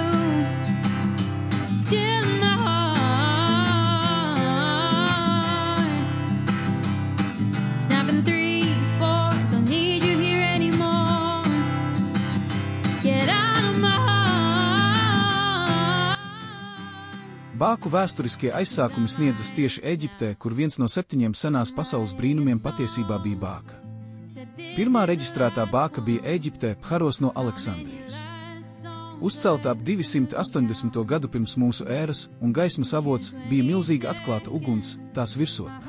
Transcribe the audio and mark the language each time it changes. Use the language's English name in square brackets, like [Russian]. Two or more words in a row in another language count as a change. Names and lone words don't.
[English] Still in my heart. Snapping 3, 4, don't need you here anymore. Get out of my heart. [Latvian] Bāku vēsturiskie aizsākumi sniedzas tieši Eģiptē, kur viens no 7 senās pasaules brīnumiem patiesībā bija bāka. Pirmā reģistrētā bāka bija Eģiptē, Pharos no Aleksandrijas. Uzcelta ap 280. gadu pirms mūsu ēras, un gaismas avots bija milzīga atklāta uguns, tās virsotne.